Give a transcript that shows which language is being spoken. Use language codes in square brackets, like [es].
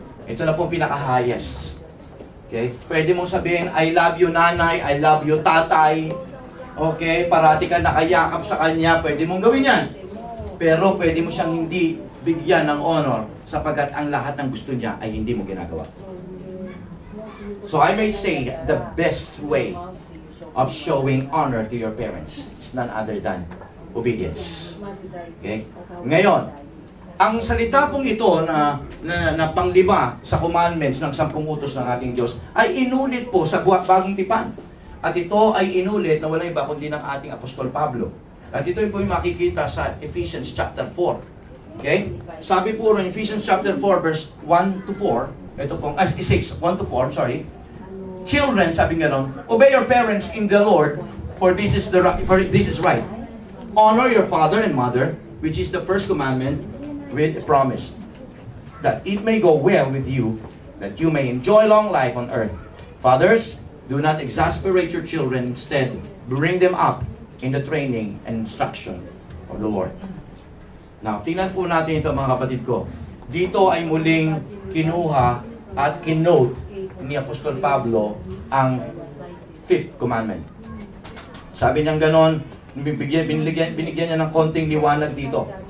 [tl] Ito na po pinaka-highest. Okay? Pwede mong sabihin, [en] I love you [tl] nanay, I love you tatay. Okay? Parati ka nakayakap sa kanya, pwede mong gawin yan. Pero pwede mo siyang hindi bigyan ng honor sapagkat ang lahat ng gusto niya ay hindi mo ginagawa. [en] So I may say, the best way of showing honor to your parents is none other than obedience. Okay? [tl] Ngayon, ang salita pong ito na panglima sa commandments ng 10 utos ng ating Diyos ay inulit po sa Bagong Tipan. At ito ay inulit na walang iba kundi ng ating Apostol Pablo. At ito po yung makikita sa Ephesians chapter 4. Okay? Sabi po rin Ephesians chapter 4 verse 1 to 4. Ito pong 6, 1 to 4, sorry. [en] Children, [tl] sabi nga nun, [en] obey your parents in the Lord, for this is right. Honor your father and mother, which is the first commandment with a promise, that it may go well with you, that you may enjoy long life on earth. Fathers, do not exasperate your children, instead, bring them up in the training and instruction of the Lord. [tl] Now, tingnan po natin ito mga kapatid ko. Dito ay muling kinuha at kinote ni Apostol Pablo ang 5th commandment. Sabi niyang ganon, binigyan niya ng konting liwanag dito.